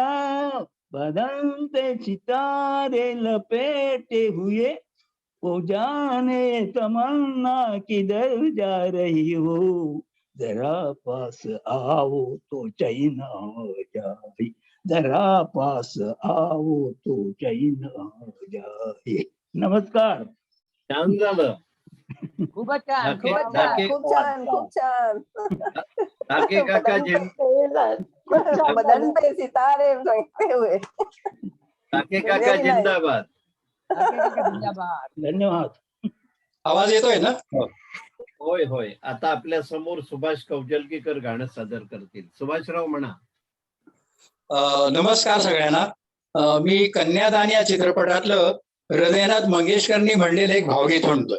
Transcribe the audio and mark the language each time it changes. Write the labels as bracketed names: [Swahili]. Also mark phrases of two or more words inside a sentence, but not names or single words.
[Hindi] बदन पे सितारे लपेटे हुए ओ जाने तमन्ना किधर जा रही हो, जरा पास आओ तो चैन आ जाए, जरा पास आओ तो चैन आ जाए. [Marathi] नमस्कार. छान झालं. खूपच छान, धाके खूपच छान, धाके खूप छान, खूप छान. धाके काका [Hindi] बदन पे सितारे लपेटे हुए. [Marathi] धाके काका जिंदाबाद. धन्यवाद. आवाज येतोय ना? होय होय. आता आपल्या समोर सुभाष कौजलकीकर गाणं सादर करतील. सुभाषराव म्हणा. नमस्कार सगळ्यांना. मी कन्यादान या चित्रपटातलं हृदयनाथ मंगेशकरनी म्हणलेलं एक भावगीत म्हणतोय.